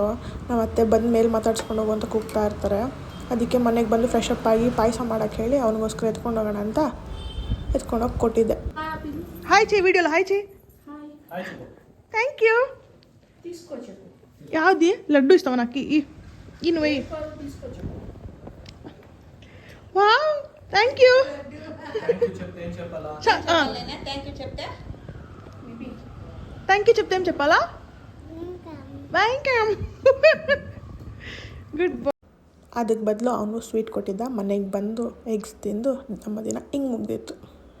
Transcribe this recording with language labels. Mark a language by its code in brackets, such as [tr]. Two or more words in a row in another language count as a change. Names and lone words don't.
[kn] ನಮ್ಮ ಅತ್ತೆ ಬಂದು ಮೇಲೆ ಮಾತಾಡ್ಸ್ಕೊಂಡು ಹೋಗು ಅಂತ ಕೂಗ್ತಾ ಇರ್ತಾರೆ. ಅದಕ್ಕೆ ಮನೆಗೆ ಬಂದು [en] fresh up [kn] ಆಗಿ ಪಾಯಸ ಮಾಡೋಕ್ಕೆ ಹೇಳಿ ಅವನಿಗೋಸ್ಕರ ಎತ್ಕೊಂಡು ಹೋಗೋಣ ಅಂತ ಎತ್ಕೊಂಡೋಗಿ ಕೊಟ್ಟಿದ್ದೆ. ಹಾಯ್ ಚಿ, ವಿಡಿಯೋಲ್ಲ ಹಾಯ್ ಚಿ. [en] thank you. [kn] ಯಾವ್ದು ಲಡ್ಡು ಇಷ್ಟವನ ಅಕ್ಕಿ ಇನ್ನು ವೈ. ವಾವ್, [en] thank you. thank you [te] చెప్తే ఏం చెప్పాలా? వెల్కమ్. [en] good boy. [kn] ಅದಕ್ಕೆ ಬದಲು ಅವನು ಸ್ವೀಟ್ ಕೊಟ್ಟಿದ್ದ. ಮನೆಗೆ ಬಂದು ಎಗ್ಸ್ ತಿಂದು ನಮ್ಮ ದಿನ ಹಿಂಗೆ ಮುಗ್ದಿತ್ತು.